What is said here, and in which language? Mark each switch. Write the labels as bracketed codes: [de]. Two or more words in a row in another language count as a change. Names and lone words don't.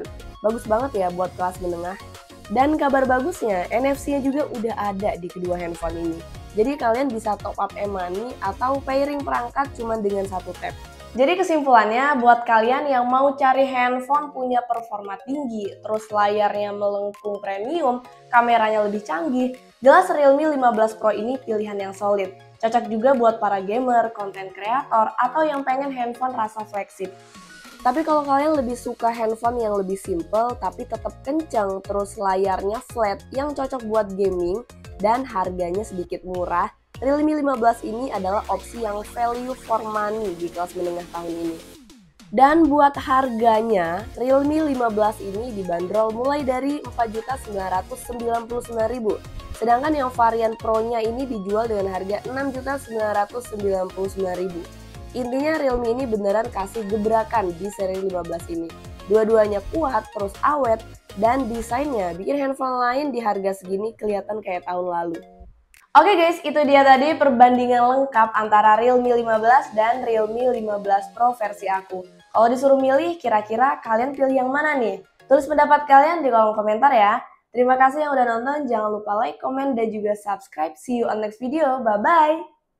[id] Bagus banget ya buat kelas menengah. Dan kabar bagusnya, NFC-nya juga udah ada di kedua handphone ini. Jadi kalian bisa [en] top up e-money [id] atau pairing perangkat cuma dengan satu tap. Jadi kesimpulannya, buat kalian yang mau cari handphone punya performa tinggi, terus layarnya melengkung premium, kameranya lebih canggih, jelas Realme 15 Pro ini pilihan yang solid. Cocok juga buat para gamer, konten kreator, atau yang pengen handphone rasa flagship. Tapi kalau kalian lebih suka handphone yang lebih simple tapi tetap kencang, terus layarnya flat yang cocok buat gaming dan harganya sedikit murah, Realme 15 ini adalah opsi yang [en] value for money [id] di kelas menengah tahun ini. Dan buat harganya, Realme 15 ini dibanderol mulai dari Rp4.999.000. Sedangkan yang varian Pro-nya ini dijual dengan harga Rp6.999.000. Intinya Realme ini beneran kasih gebrakan di seri 15 ini. Dua-duanya kuat, terus awet, dan desainnya bikin handphone lain di harga segini kelihatan kayak tahun lalu. Oke guys, itu dia tadi perbandingan lengkap antara Realme 15 dan Realme 15 Pro versi aku. Kalau disuruh milih, kira-kira kalian pilih yang mana nih? Tulis pendapat kalian di kolom komentar ya. Terima kasih yang udah nonton, jangan lupa [en] like, comment, [id] dan juga subscribe. [en] See you on next video, bye-bye!